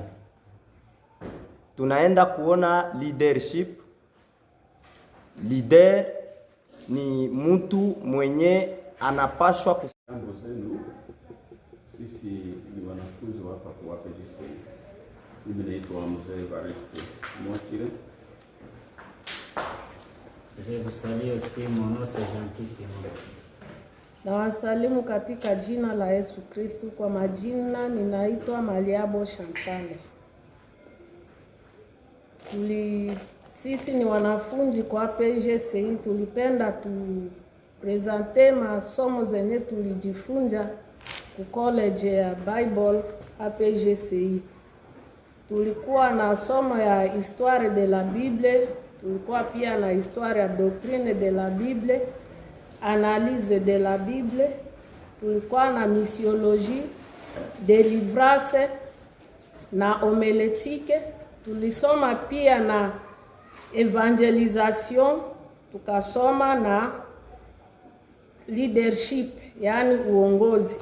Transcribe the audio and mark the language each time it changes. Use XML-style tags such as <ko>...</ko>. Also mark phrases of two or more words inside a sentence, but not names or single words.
<sw>Tunaenda kuona leadership. Leader ni mtu mwenye anapashwa Jambo zenu, sisi ni wanafunzi hapa kwa APGC. Mimi naitwa Mzee Evariste Motire.</sw> <fr>Je vous salue aussi, mon nom c'est Gentissimo.</fr> <sw>Na wasalimu katika jina la Yesu Kristo. Kwa majina ninaitwa Maliabo Shantale. Sisi ni wanafunzi kwa APGC, tulipenda presente masomo zenye tulijifunza ku college ya Bible APGC. Tulikuwa na somo ya</sw> <fr>histoire de la Bible,</fr> <sw>tulikuwa pia na histoire ya</sw> <fr>doctrine de la Bible, analyse de la Bible,</fr> <sw>tulikuwa na</sw> <fr>missiologie, délivrance</fr> <sw>na homilétique. Tulisoma pia na evangelisation, tukasoma na leadership, yani uongozi.</sw>